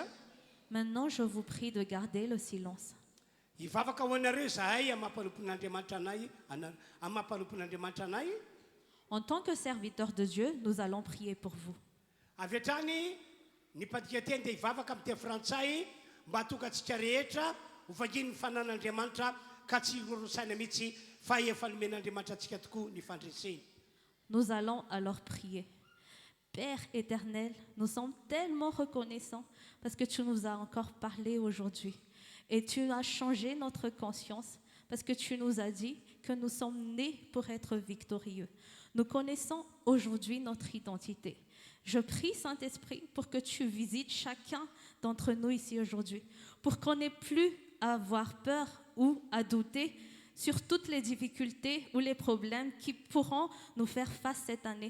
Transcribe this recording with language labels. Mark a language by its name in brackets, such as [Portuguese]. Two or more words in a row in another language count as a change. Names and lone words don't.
[French] Maintenant, je vous prie de garder le silence. [Malagasy] Hivavaka ho anareo zahay amampanompon'Andriamanitra anay, amampanompon'Andriamanitra anay. [French] En tant que serviteur de Dieu, nous allons prier pour vous. [Malagasy] Avy hatrany ny mpadika teny dia hivavaka amin'ny teny frantsay mba hatonga antsika rehetra ho vanginy ny fanan'Andriamanitra ka tsy rosaina mihitsy fa efa nomen'Andriamanitra antsika tokoa ny fandreseny. [French] Nous allons alors prier. Père éternel, nous sommes tellement reconnaissants parce que tu nous as encore parlé aujourd'hui. Et tu as changé notre conscience parce que tu nous as dit que nous sommes nés pour être victorieux. Nous connaissons aujourd'hui notre identité. Je prie, Saint-Esprit, pour que tu visites chacun d'entre nous ici aujourd'hui, pour qu'on n'ait plus à avoir peur ou à douter sur toutes les difficultés ou les problèmes qui pourront nous faire face cette année.